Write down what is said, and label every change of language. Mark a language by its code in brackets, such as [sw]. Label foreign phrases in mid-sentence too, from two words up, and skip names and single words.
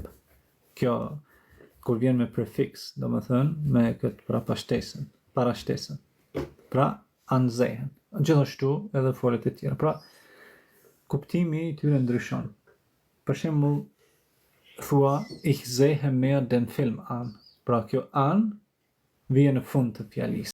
[sq] Kjo, kur vjen me prefiks, do më thënë, me këtë pra parashtesën. Pra, ansehen. Gjithashtu edhe foljet e tjera. Pra, kuptimi i tyre ndryshon. Për shembull, thua, [de] ich sehe mehr den Film an. [sq] Pra, kjo an vjen në fund të fjalisë.